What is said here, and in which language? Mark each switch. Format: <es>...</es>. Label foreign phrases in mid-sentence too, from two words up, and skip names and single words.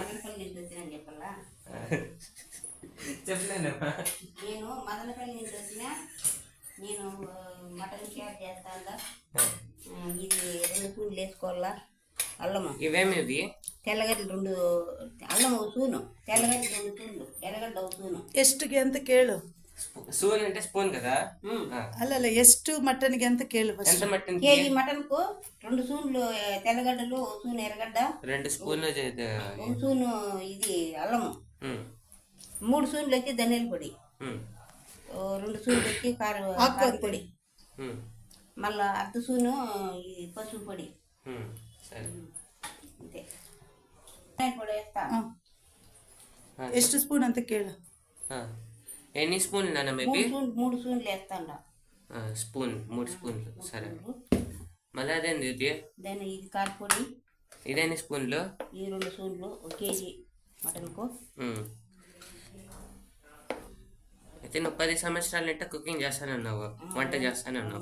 <te>చెప్పలేనమ్మా. నేను మదనపల్లి నుంచి వచ్చిన. నేను మటన్ క్యాట్ చేస్తాను. ఇది 2 స్పూన్లు వేసుకోవాలా. అల్లము ఇవేమి ఇవి తెల్లగడ్డలు 2, అల్లం 1 స్పూను, తెల్లగడ్డ 2 స్పూన్లు, ఎర్రగడ్డ 1 స్పూను.</te> <kn>ಎಷ್ಟಿಗೆ ಅಂತ ಕೇಳು.</kn> <te>స్పూన్ అంటే స్పూన్ కదా.</te> <kn>ಅಲ್ಲಲ್ಲ ಎಷ್ಟು ಮಟನ್ಗೆ ಅಂತ ಕೇಳು.</kn> <te>ఎంత మటన్? కేజీ మటన్ కు 2 స్పూన్లు తెల్లగడ్డలు, 1 స్పూన్ ఎర్రగడ్డ, 2 స్పూన్లు 1 స్పూను ఇది అల్లము, 3 స్పూన్లు వచ్చి ధనియాల పొడి, 2 స్పూన్లు వచ్చి కారం పొడి, మళ్ళా 1/2 స్పూను ఇది పసుపు పొడి. అంతే. పొడి వేస్తా.</te> <kn>ಎಷ್ಟು ಸ್ಪೂನ್ ಅಂತ ಕೇಳು.</kn> <te>ఎన్ని స్పూన్లు నాన్న? మేబీ 3 స్పూన్లు వేస్తాండా. స్పూన్ 3 స్పూన్లు. సరే. మళ్ళీ అదేంది ఇది? దాని ఇది కారపొడి. ఇదేన్ని స్పూన్లు? ఈ 2 స్పూన్లు 1 కేజీ మటన్కు. అయితే నువ్వు 10 సంవత్సరాలు అంటే కుకింగ్ చేస్తానన్నావు, వంట చేస్తానన్నావు.</te>